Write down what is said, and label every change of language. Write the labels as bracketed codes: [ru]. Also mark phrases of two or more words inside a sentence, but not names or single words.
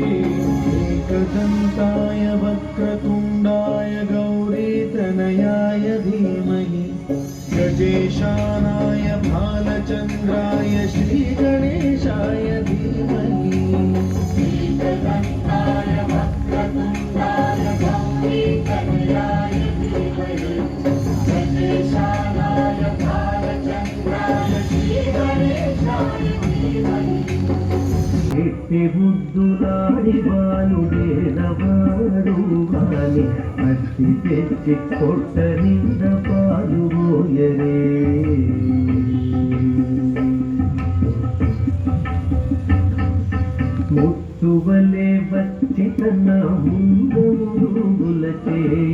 [sa] एकदन्ताय वक्रतुण्डाय गौरीतनयाय धीमहि गजेशानाय भालचन्द्राय श्रीगणेशाय धीमहि एकदन्ताय वक्रतुण्डाय गौरीतनयाय धीमहि गजेशानाय भालचन्द्राय श्रीगणेशाय धीमहि [te] బుద్ధులాడి బాలుడేనవాడు గాని అట్టి తెచ్చి కొట్ట నింద పాలు పోయరే ముత్తువలే వచ్చి తన ముందుల చేయి